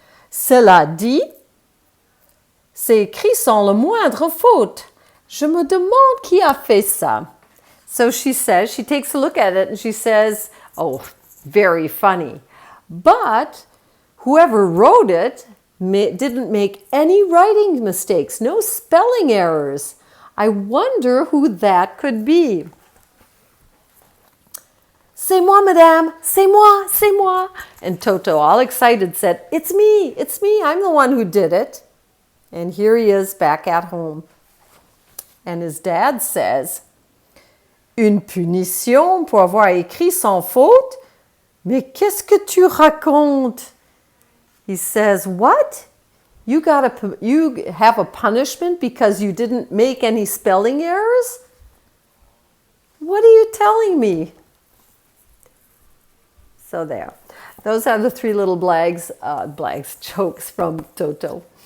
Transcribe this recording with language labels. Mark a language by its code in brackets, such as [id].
[fr] Cela dit, c'est écrit sans le moindre faute. Je me demande qui a fait ça. [en] So she says, she takes a look at it and she says, oh, very funny. But whoever wrote it didn't make any writing mistakes, no spelling errors. I wonder who that could be. [fr] C'est moi, madame, c'est moi, c'est moi. [en] And Toto, all excited, said, it's me, I'm the one who did it. And here he is back at home. And his dad says, [fr] une punition pour avoir écrit sans faute? Mais qu'est-ce que tu racontes? [en] He says, what? You have a punishment because you didn't make any spelling errors? What are you telling me? So there. Those are the three little jokes from Toto.